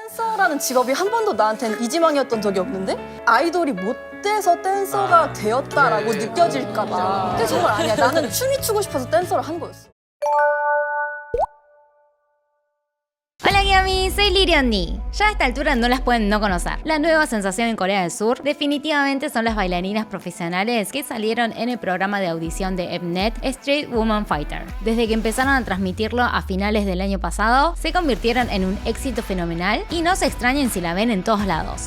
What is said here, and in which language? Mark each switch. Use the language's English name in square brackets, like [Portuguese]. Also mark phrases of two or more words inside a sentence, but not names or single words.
[Korean] 댄서라는 직업이 한 번도 나한테는 이지망이었던 적이 없는데 아이돌이 못 돼서 댄서가 되었다라고 느껴질까 봐. 근데 정말 아니야. 나는 춤이 추고 싶어서 댄서를 한 거였어. [Spanish] Hola Yami, soy Lirionni. Ya a esta altura no las pueden no conocer. La nueva sensación en Corea del Sur definitivamente son las bailarinas profesionales que salieron en el programa de audición de Mnet Street Woman Fighter. Desde que empezaron a transmitirlo a finales del año pasado, se convirtieron en un éxito fenomenal y no se extrañen si la ven en todos lados.